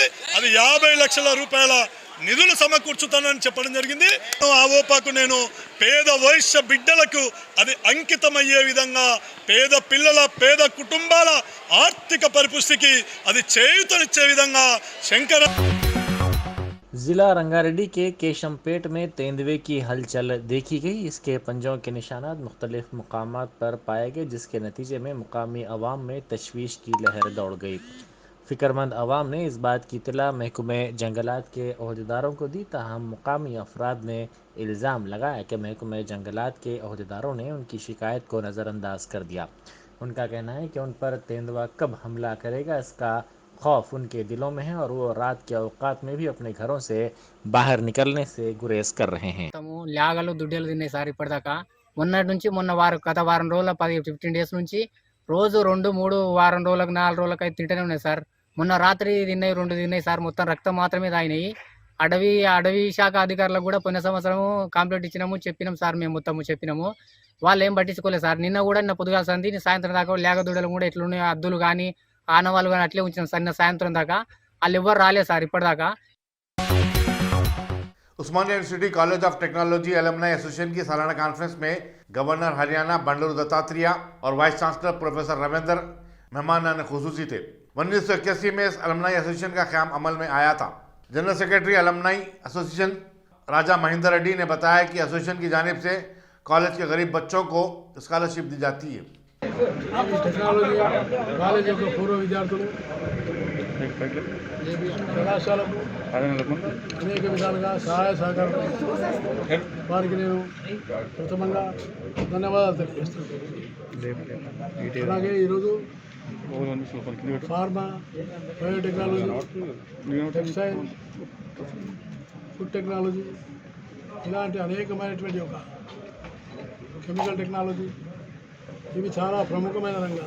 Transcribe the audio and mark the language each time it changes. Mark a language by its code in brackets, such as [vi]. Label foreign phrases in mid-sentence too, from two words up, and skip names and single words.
[te] అది 50 లక్షల రూపాయల నిధులు సమకూర్చుతానని చెప్పడం జరిగింది. అవోపాకు నేను పేద వైశ్య బిడ్డలకు అది అంకితమయ్యే విధంగా పేద పిల్లల పేద కుటుంబాల ఆర్థిక పరిపుష్టికి అది చేయూతనిచ్చే విధంగా శంకర [ur] ضلع رنگاریڈی کے کیشم پیٹ میں تیندوے کی ہلچل دیکھی گئی. اس کے پنجوں کے نشانات مختلف مقامات پر پائے گئے، جس کے نتیجے میں مقامی عوام میں تشویش کی لہر دوڑ گئی. فکرمند عوام نے اس بات کی اطلاع محکمہ جنگلات کے عہدیداروں کو دی، تاہم مقامی افراد نے الزام لگایا کہ محکمہ جنگلات کے عہدیداروں نے ان کی شکایت کو نظرانداز کر دیا. ان کا کہنا ہے کہ ان پر تیندوا کب حملہ کرے گا اس کا خوف ان کے دلوں میں ہے اور وہ رات کے اوقات میں بھی اپنے گھروں سے باہر نکلنے سے گریز کر رہے ہیں. [te] లేగలు దుడ్డలు తిన్నాయి సార్ ఇప్పటిదాకా. మొన్నటి నుంచి గత వారం రోజుల 15 డేస్ నుంచి రోజు 2-3 వారం రోజులకు 4 రోజులకు అయితే తింటూనే ఉన్నాయి సార్. మొన్న రాత్రి తిన్నాయి, 2 తిన్నాయి సార్. మొత్తం రక్తం మాత్రమే తాగినాయి. అడవి శాఖ అధికారులకు కూడా పోయిన సంవత్సరం కంప్లైంట్ ఇచ్చినాము, చెప్పినాం సార్. మేము మొత్తము చెప్పినాము, వాళ్ళు ఏం పట్టించుకోలేదు సార్. నిన్న పొద్దుగాల సంధి సాయంత్రం దాకా లేగ దుడ్డలు కూడా ఎట్లున్నాయి, అద్దులు కానీ ఆనవాళ్ళు కానీ అట్లే ఉంచినాం సార్. నిన్న సాయంత్రం దాకా వాళ్ళు ఎవ్వరు రాలేదు సార్ ఇప్పటిదాకా. [ur] عثمانیہ یونیورسٹی کالج آف ٹیکنالوجی ایلومنائی ایسوسی ایشن کی سالانہ کانفرنس میں گورنر ہریانہ بنڈارو دتاتریہ اور [en] vice chancellor professor [ur] رویندر مہمان خصوصی تھے. 1981 میں اس ایلومنائی ایسوسی ایشن کا قیام عمل میں آیا تھا. [en] General Secretary Alumni Association [ur] راجہ مہیندر ریڈی نے بتایا کہ ایسوسی ایشن کی جانب سے کالج کے غریب بچوں کو اسکالرشپ دی جاتی ہے. [en] technology college [te] యొక్క పూర్వ విద్యార్థులు కళాశాలకు అనేక విధాలుగా సహాయ సహకారం వారికి నేను ప్రథమంగా ధన్యవాదాలు తెలియజేస్తున్నాను. అలాగే ఈరోజు ఫార్మా, బయోటెక్నాలజీ, టెక్స్టైల్, [en] food technology [te] ఇలాంటి అనేకమైనటువంటి ఒక [en] chemical technology [te] ఇవి చాలా ప్రముఖమైన రంగాలు.